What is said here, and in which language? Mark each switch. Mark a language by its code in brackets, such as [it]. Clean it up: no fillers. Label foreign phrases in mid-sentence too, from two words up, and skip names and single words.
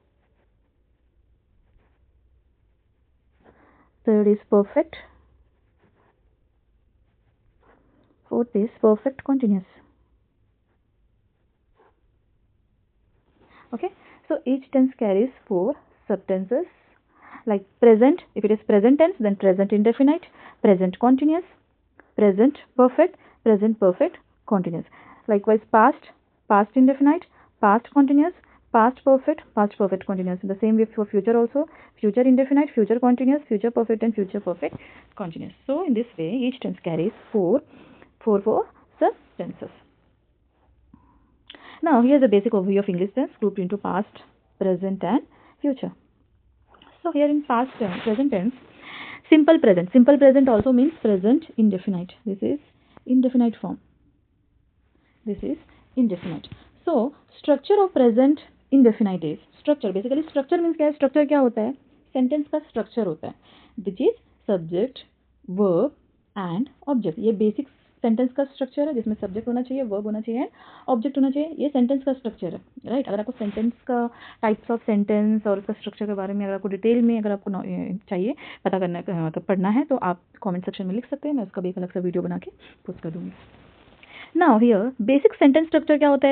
[en] Third is perfect. Fourth is perfect continuous. Okay, so each tense carries 4 subtenses. Like present, if it is present tense, then present indefinite, present continuous, present perfect, present perfect continuous. Likewise past indefinite, past continuous, past perfect continuous. In the same way for future also, future indefinite, future continuous, future perfect and future perfect continuous. So in this way each tense carries 4 subtenses. Now here's the basic overview of English tense grouped into past, present and future. So here in past tense, present tense, simple present. Simple present also means present indefinite. This is indefinite form. This is indefinite. So structure of present indefinite is structure. Basically structure means [hi] क्या है? Structure क्या होता है? Sentence का structure होता है, [en] which is subject, verb and object. [hi] ये [en] basic sentence [hi] का स्ट्रक्चर है, जिसमें सब्जेक्ट होना चाहिए, वर्ब होना चाहिए, ऑब्जेक्ट होना चाहिए. ये सेंटेंस का स्ट्रक्चर है, राइट. अगर आपको सेंटेंस का [en] types of sentence [hi] और उसका स्ट्रक्चर के बारे में अगर आपको डिटेल में अगर आपको चाहिए पता करना मतलब पढ़ना है, तो आप [en] comment section [hi] में लिख सकते हैं. मैं उसका भी एक अलग सा वीडियो बना के पोस्ट कर दूंगी. [en] now here basic sentence structure [hi] क्या होता है?